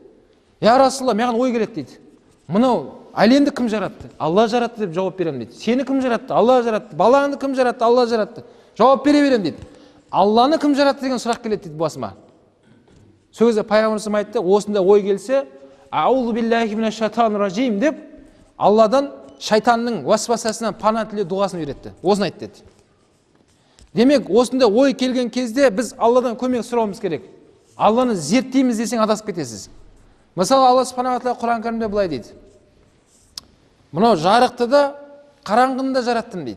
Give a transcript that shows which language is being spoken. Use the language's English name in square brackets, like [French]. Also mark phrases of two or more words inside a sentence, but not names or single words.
[Arabic] يا رسول الله, [Kazakh] маған ой келеді дейді. Мынау әлемді кім жаратты? Алла жаратты деп жауап беремін дейді. Сені кім жаратты? Алла жаратты. Балаңды кім жаратты? Алла жаратты. Жауап бере беремін дейді. Алланы кім жаратты деген сұрақ келеді дейді басыма. Сол кезде пайғамбарымыз айтты: осында ой келсе, [Arabic] أعوذ بالله من الشيطان الرجيم [Kazakh] деп Алладан шайтанның уасвасасынан пана тіле дұғасын үйретті. Осыны айтты деді. Демек, осында ой келген кезде біз Алладан көмек сұрауымыз керек. Алланы зерттейміз десең адасып кетесіз. Мысалы, Алла [Arabic] سبحانه وتعالى [Kazakh] Құран кәрімде былай дейді: мынау жарықты да, қараңғыны да жараттым дейді.